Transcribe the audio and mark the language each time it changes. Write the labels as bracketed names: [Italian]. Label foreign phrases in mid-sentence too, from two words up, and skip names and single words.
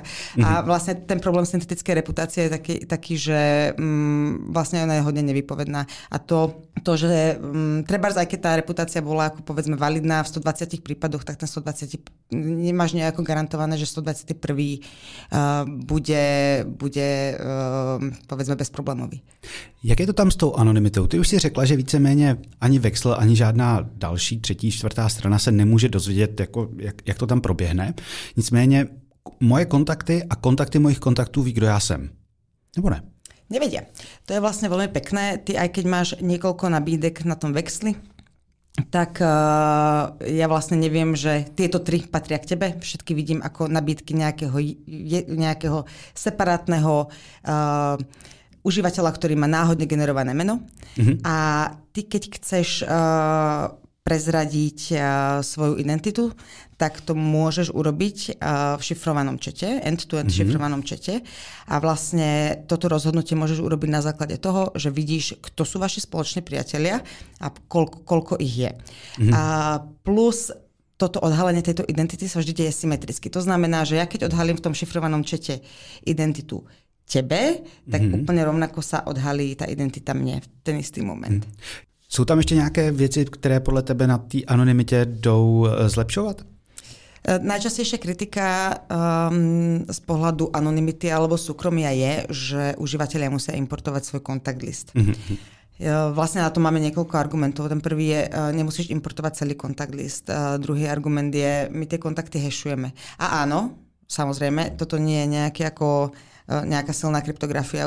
[Slovak] A vlastne ten problém syntetickej reputácie reputácia je taký, že vlastne ona je hodne nevypovedná. A to že trebárs, aj keď tá reputácia bola ako povedzme validná v 120 prípadoch, tak ten 120 nemáš nejako garantované, že 121 bude povedzme bezproblémový. [Czech] Jak je to tam s tou anonymitou? Ty už si řekla, že víceméně ani Vexl, ani žádná další, třetí, čtvrtá strana se nemůže dozvědět, jako, jak to tam proběhne. Nicméně moje kontakty a kontakty mojich kontaktů ví, kdo já jsem. Nebo ne? [Slovak] Nevedia. To je vlastne veľmi pekné. Ty aj keď máš niekoľko nabídek na tom Vexli, tak ja vlastne neviem, že tieto 3 patria k tebe. Všetky vidím ako nabídky nejakého separátneho užívateľa, ktorý má náhodne generované meno. A ty, keď chceš prezradiť svoju identitu, tak to môžeš urobiť v šifrovanom čete, end-to-end šifrovanom čete. A vlastne toto rozhodnutie môžeš urobiť na základe toho, že vidíš, kto sú vaši spoloční priatelia a koľko ich je. A plus toto odhalenie tejto identity sa vždy deje symetricky. To znamená, že ja keď odhalím v tom šifrovanom čete identitu tebe, tak úplne rovnako sa odhalí tá identita mne v ten istý moment. [Czech] Jsou tam ještě nějaké věci, které podle tebe na té anonymitě jdou zlepšovat? [Slovak] Najčastejšia kritika z pohľadu anonymity alebo súkromia je, že užívateľia musia importovať svoj kontakt list. Vlastne na to máme niekoľko argumentov. Ten prvý je, nemusíš importovať celý kontakt list. Druhý argument je, my tie kontakty hashujeme. A áno, samozrejme, toto nie je nejaká silná kryptografia.